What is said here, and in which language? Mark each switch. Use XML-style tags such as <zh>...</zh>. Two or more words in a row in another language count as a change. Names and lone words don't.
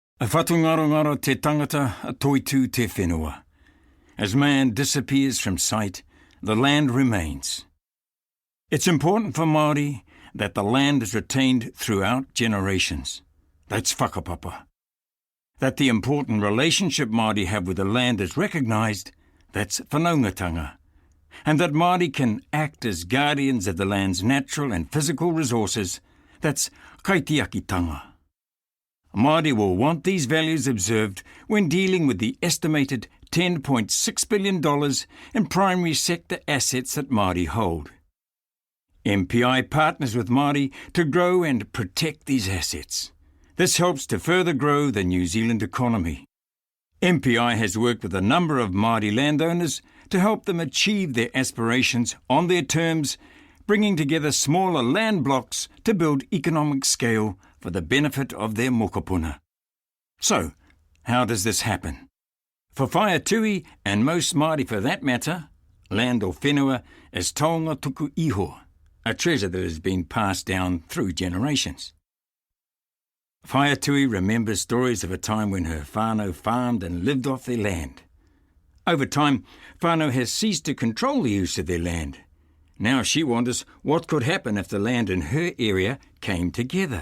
<mi>Whatungarongaro te tangata a toitu te whenua.</mi> <en>As man disappears from sight, the land remains. It's important for Māori that the land is retained throughout generations. That's whakapapa. That the important relationship Māori have with the land is recognised, that's whanaungatanga. And that Māori can act as guardians of the land's natural and physical resources, that's kaitiakitanga. Māori will want these values observed when dealing with the estimated $10.6 billion in primary sector assets that Māori hold. MPI partners with Māori to grow and protect these assets. This helps to further grow the New Zealand economy. MPI has worked with a number of Māori landowners to help them achieve their aspirations on their terms, bringing together smaller land blocks to build economic scale for the benefit of their mokopuna. So, how does this happen? For Whaiatui, and most Māori for that matter, land or whenua is</en> <mi>taonga tuku iho,</mi> <en>a treasure that has been passed down through generations. Whaiatui remembers stories of a time when her whānau farmed and lived off their land. Over time, whānau has ceased to control the use of their land. Now she wonders what could happen if the land in her area came together.</en>